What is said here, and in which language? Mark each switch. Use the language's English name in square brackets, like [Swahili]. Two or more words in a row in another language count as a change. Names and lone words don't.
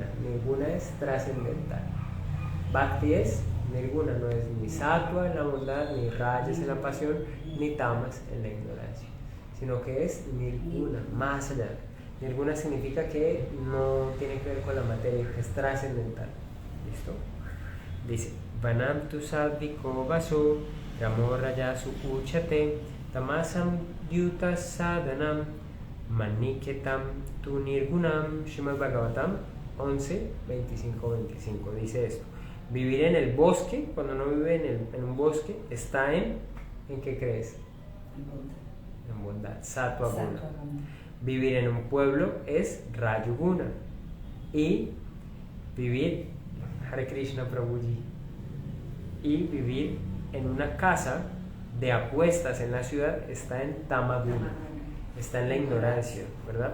[Spanish] Nirguna es trascendental. Bhakti es Nirguna, no es ni sattva en la bondad, ni rajas en la pasión, ni tamas en la ignorancia, sino que es Nirguna, más allá. Nirguna significa que no tiene que ver con la materia, que es trascendental. ¿Listo? Dice: [Sanskrit] Vanam tu sadviko vaso, ramo rayasu uchate, tamasam dyuta sadhanam, maniketam tu nirgunam. [Spanish] Srimad Bhagavatam 11, 25, 25. Dice esto: vivir en el bosque, cuando no vive en un bosque, está ¿en qué crees? En bondad, [Sanskrit] Sattva Guna. [Spanish] Vivir en un pueblo es Rajoguna. Y vivir, Hare Krishna Prabhuji, y vivir en una casa de apuestas en la ciudad está en Tamaguna, está en la ignorancia, ¿verdad?